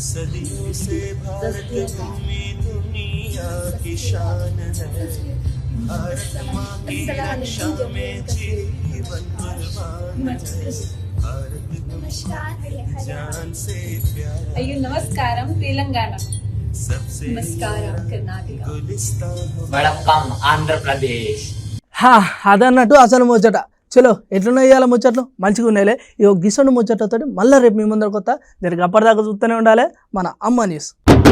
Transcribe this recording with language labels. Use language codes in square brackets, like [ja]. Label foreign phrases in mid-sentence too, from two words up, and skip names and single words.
[te] అయ్యో నమస్కారం తెలంగాణ, నమస్కారం కర్ణాటక, [ta] வணக்கம் ஆந்திர பிரதேசம். [te] అదన్నట్టు అసలు ముచ్చట. చలో ఎట్లున్నాయి ఇవాళ ముచ్చట్లు మంచిగా ఉన్నాయిలే. ఈ గిసండు ముచ్చట్లతో మళ్ళీ రేపు మీ ముందర కొత్త. దీనికి అప్పటిదాకా చూస్తూనే ఉండాలి మన అమ్మ న్యూస్.